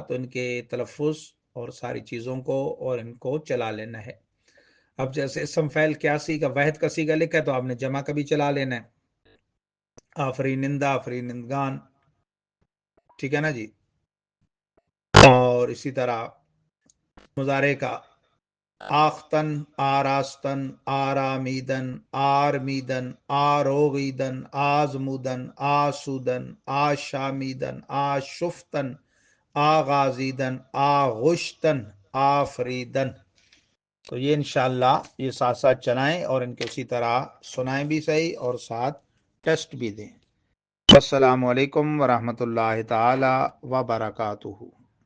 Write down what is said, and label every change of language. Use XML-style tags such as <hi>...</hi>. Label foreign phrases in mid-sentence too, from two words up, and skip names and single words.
<ur>تو ان کے تلفظ اور ساری چیزوں کو اور ان کو چلا لینا ہے. اب جیسے اسم فعل قیاسی کا واحد کا صیغہ لکھا ہے تو آپ نے جمع کا بھی چلا لینا ہے.</ur> <fa>آفرینندہ، آفرینندگان،</fa> <ur>ٹھیک ہے نا جی. اور اسی طرح مضارع کا</ur> <fa>آختن، آراستن، آرامیدن، آرمیدن، آروغیدن، آزمودن، آسودن، آشامیدن، آشفتن، آغازیدن، آغشتن، آفریدن.</fa> <ur>تو یہ انشاءاللہ یہ ساتھ ساتھ چلائیں اور ان کو اسی طرح سنائیں بھی صحیح اور ساتھ ٹیسٹ بھی دیں.</ur> <ar>السلام علیکم ورحمۃ اللہ تعالی وبرکاتہ.</ar>